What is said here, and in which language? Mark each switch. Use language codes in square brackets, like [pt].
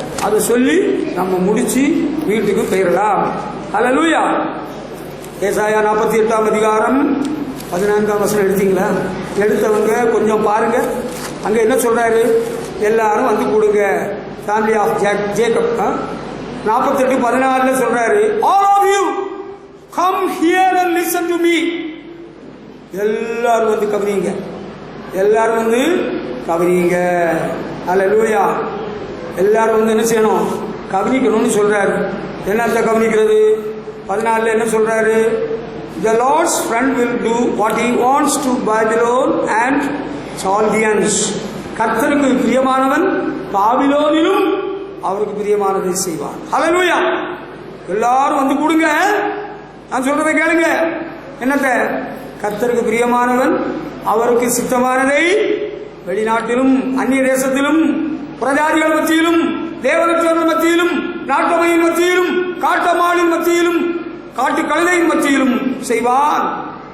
[ta] அதை சொல்லி நம்ம முடிச்சு வீட்டுக்கு போயிடலாம். ஹல்லேலூயா. ஏசாயா 48ஆம் அதிகாரம் 14ஆம் வசனம் எடுத்தீங்களா? எடுத்தவங்க கொஞ்சம் பாருங்க. அங்க என்ன சொல்றாரு? எல்லாரும் வந்து கூடுங்க. [en] Family of Jacob. 48:14 [ta] சொல்றாரு, [en] all of you come here and listen to me. [ta] எல்லாரும் வந்து கவனிங்க, எல்லாரும் வந்து கவனிங்க. அல்லேலூயா. எல்லாரும் வந்து என்ன செய்யணும்? கவனிக்கணும்னு சொல்றாரு. என்னத்தை கவனிக்கிறது? 14 என்ன சொல்றாரு? [en] The Lord's friend will do what he wants to Babylon and Chaldeans. [ta] கர்த்தருக்கு பிரியமானவன் பாபிலோனிலும் அவருக்கு பிரியமானதை செய்வான். ஹல்லேலூயா. எல்லாரும் வந்து கூடுங்க, நான் சொல்றதை கேளுங்க. என்னத்த? கர்த்தருக்கு பிரியமானவன் அவருக்கு சித்தமானதை வெளிநாட்டிலும் அந்நிய தேசத்திலும் பிரஜாதிகள் மத்தியிலும் தேவனற்றவர்கள் மத்தியிலும் நாட்டமையின் மத்தியிலும் காட்டமாளின் மத்தியிலும் காட்டு கழுதையின் மத்தியிலும் செய்வான்.